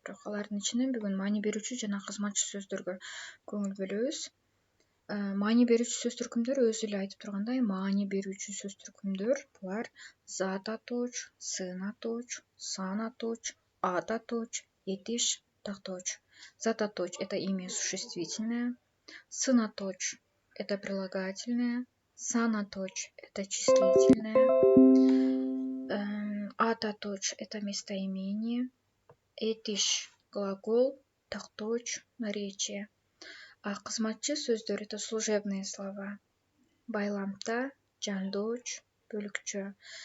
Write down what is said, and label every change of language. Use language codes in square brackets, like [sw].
[ky] Бирок алардын ичинен бүгүн маани берүүчү жана кызматчы сөздөргө көңүл бөлөбүз. Маани берүүчү сөз түркүмдөр өзү эле айтып тургандай, маани берүүчү сөз түркүмдөр булар зат атооч, сын атооч, сан атооч, ат атооч, этиш, тактооч. [ru] Зат атооч это имя существительное, сын атооч это прилагательное, сан атооч это числительное, ат атооч это местоимение, этиш глагол, тактооч наречие. [ky] А кызматчы сөздөр [ru] это служебные слова: [ky] байламта, жандооч, бөлүкчө.